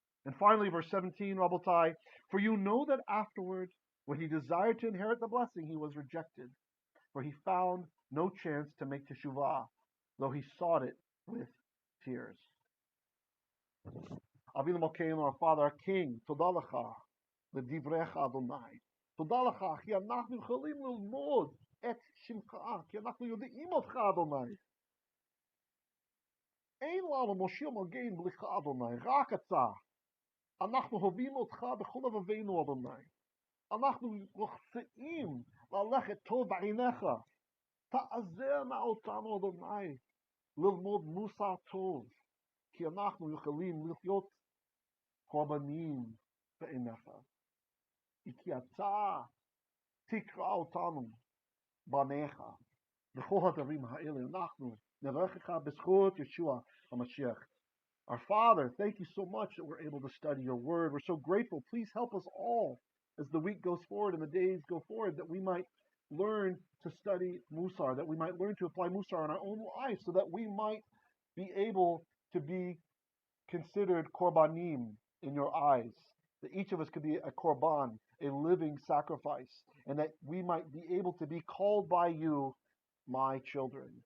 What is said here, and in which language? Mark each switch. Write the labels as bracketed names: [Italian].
[English] And finally, verse 17, Rabotai, for you know that afterward, when he desired to inherit the blessing, he was rejected. For he found no chance to make teshuvah, though he sought it with tears. Avimelekh, our Father, our King, [Hebrew] Todah lecha, לדבריך Adonai. תודה לך, כי אנחנו יכולים ללמוד את שמך, כי אנחנו יודעים אותך, אדוני. אין לנו מושיע מגן בלך, אדוני, רק אתה. אנחנו אוהבים אותך בכל לבבינו, אדוני. אנחנו רוצים ללכת טוב בעיניך. תעזרנה אותנו, אדוני, ללמוד מוסר טוב, כי אנחנו יכולים להיות קורבניים בעיניך. כי אתה תקרא אותנו בניך. בכל הדברים האלה אנחנו נברכך בזכות ישוע המשיח. [English] Our Father, thank you so much that we're able to study your word. We're so grateful. Please help us all as the week goes forward and the days go forward, that we might learn to study Musar, that we might learn to apply Musar in our own life, so that we might be able to be considered korbanim in your eyes, that each of us could be a korban, a living sacrifice, and that we might be able to be called by you, my children.